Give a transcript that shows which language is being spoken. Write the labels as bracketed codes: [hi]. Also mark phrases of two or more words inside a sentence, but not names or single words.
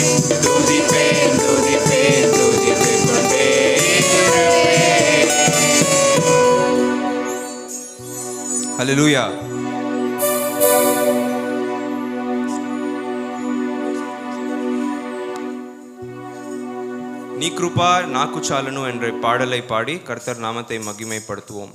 [ta] துதிப்பேன் துதிப்பேன் துதித்துக் கொண்டே இருப்பேன். ஹல்லேலூயா. నీ కృప నాకు చాలును என்ற பாடலை பாடி கர்த்தர் நாமத்தை மகிமைப்படுத்துவோம்.